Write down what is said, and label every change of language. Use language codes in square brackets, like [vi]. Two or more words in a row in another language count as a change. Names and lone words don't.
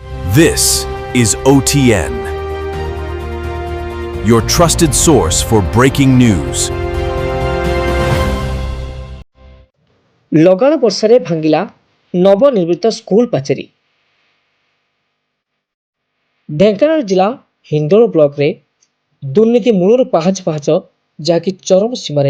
[en] This is OTN, your trusted source for breaking news. [or] ଲଗାଣ ବର୍ଷାରେ ଭାଙ୍ଗିଲା ନବନିର୍ମିତ ସ୍କୁଲ ପାଚେରୀ। ଢେଙ୍କାନାଳ ଜିଲ୍ଲା ହିନ୍ଦୋଳ ବ୍ଲକରେ ଦୁର୍ନୀତି ମୂଳରୁ ପାହାଚ ପାହାଚ, ଯାହାକି ଚରମ ସୀମାରେ।